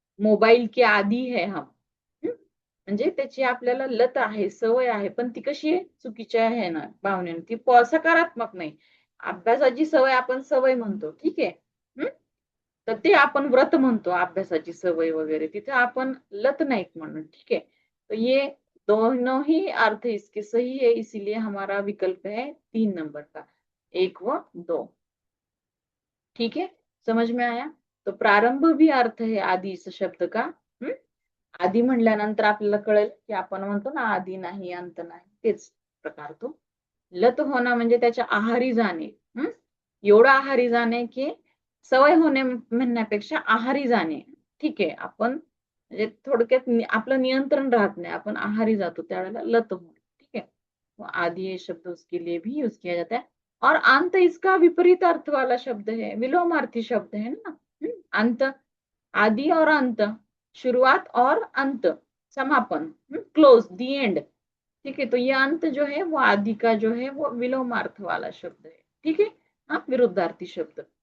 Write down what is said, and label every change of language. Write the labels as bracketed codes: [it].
[hi] Mobile के आदी है हम. [mr] म्हणजे त्याची आपल्याला लत आहे, सवय आहे, पण ती कशी आहे? चुकीच्या आहे ना भावनेने. ती सकारात्मक नाही. अभ्यासाची सवय आपण सवय म्हणतो. ठीक आहे. तर ते आपण व्रत म्हणतो, अभ्यासाची सवय वगैरे. तिथे आपण लत नाही म्हणून. ठीक है. [hi] तो ये दोनों ही अर्थ इसके सही है, इसीलिए हमारा विकल्प है 3 नंबर का, 1 व 2. ठीक है. समझ में आया. तो प्रारंभ भी अर्थ है आदि इस शब्द का. [mr] आधी म्हणल्यानंतर आपल्याला कळेल की आपण म्हणतो ना आधी नाही अंत नाही, तेच प्रकार तो. लत होणं म्हणजे त्याच्या आहारी जाणे. एवढं आहारी जाणे की सवय होणे म्हणण्यापेक्षा आहारी जाणे. ठीक आहे. आपण म्हणजे थोडक्यात आपलं नियंत्रण राहत नाही, आपण आहारी जातो त्यावेळेला लत होणे. [hi] ठीक है. तो आदि ये शब्द उसके लिए भी यूज किया जाता है. और अंत इसका विपरीत अर्थ वाला शब्द है, विलोमार्थी शब्द है ना. अंत, आदि और अंत, शुरुआत और अंत, समापन, क्लोज, दी एंड. ठीक है. तो ये अंत जो है वो आदि का जो है वो विलोमार्थ वाला शब्द है. ठीक है. विरुद्धार्थी शब्द.